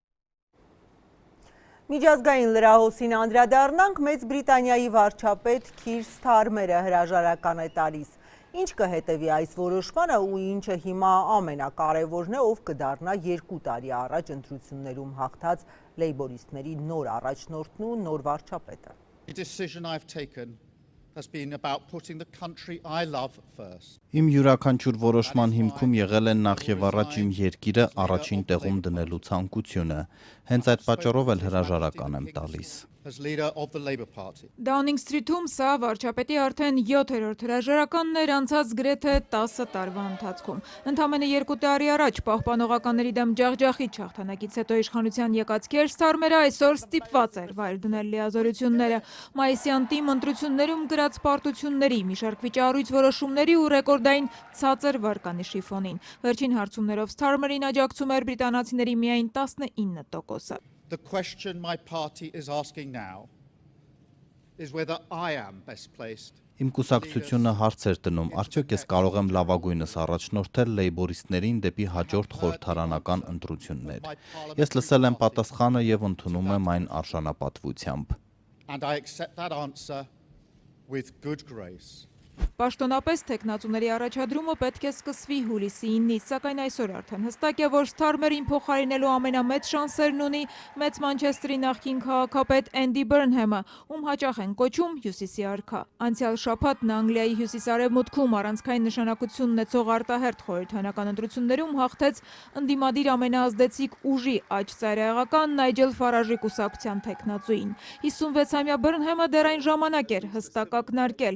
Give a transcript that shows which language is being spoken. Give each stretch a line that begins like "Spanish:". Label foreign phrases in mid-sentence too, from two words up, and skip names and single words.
Armenian: Միջազգային լրահոսին անդրադառնանք, Մեծ Բրիտանիայի վարչապետ Քիր Սթարմերը հրաժարական է տալիս։ Ինչ կհետևի այս որոշմանը ու ինչը հիմա ամենակարևորն է, ով կդառնա 2 տարի առաջ ընտրություններում հաղթած լեյբորիստների նոր առաջնորդն ու նոր վարչապետը։ Իմ յուրաքանչյուր որոշման հիմքում եղել են նախ եւ առաջ իմ երկիրը առաջին տեղում դնելու ցանկությունը։ Հենց այդ պատճառով էլ հրաժարական եմ տալիս։
English: as leader of the Labour Party.
Armenian: Downing Street-ում սա վարչապետի արդեն 7-րդ հրաժարականն էր անցած գրեթե 10 տարվա ընթացքում։ Ընդամենը 2 տարի առաջ պահպանողականների դեմ ջախջախիչ հաղթանակից հետո իշխանության եկած Քեր Սթարմերը այսօր ստիպված էր վայր դնել լիազորությունները։ Մայիսյան տիմ ընտրություններում գրած պարտությունների, մի շարք վիճառույց որոշումների ու ռեկորդային ցածր վարկանիշի ֆոնին։ Վերջին հարցումներով Սթարմերին աջակցում էր բրիտանացիների միայն 19%-ը։
English: The question my party is asking now is whether I am best placed.
Armenian: Իմ կուսակցությունը հարց էր տնում, արդյոք ես կարող եմ լավագույնս առաջնորդել լեյբորիստներին դեպի հաջորդ խորհրդարանական ընտրություններ։ Ես լսել եմ պատասխանը եւ ընդունում եմ այն արժանապատվությամբ։
English: And I accept that answer with good grace.
Armenian: Պաշտոնապես թեկնածուների առաջադրումը պետք է սկսվի հուլիսի 9-ից, սակայն այսօր արդեն հստակ է, որ Սթարմերին փոխարինելու ամենամեծ շանսերն ունի մեծ Մանչեստրի նախկին քաղաքապետ Էնդի Բըրնհեմը, ում հաճախ են կոչում Հյուսիսի արքա։ Անցյալ շաբաթ նա Անգլիայի հյուսիսարևմուտքում առանցքային նշանակություն ունեցող արտահերթ խորհրդարանական ընտրություններում հաղթեց ընդդիմադիր ամենաազդեցիկ ուժի աջ ծայրահեղական Նայջել Ֆարաժի կուսակցության թեկնածուին։ 56-ամյա Բըրնհեմը դեռ այն ժամանակ էր հստակ ակնարկել.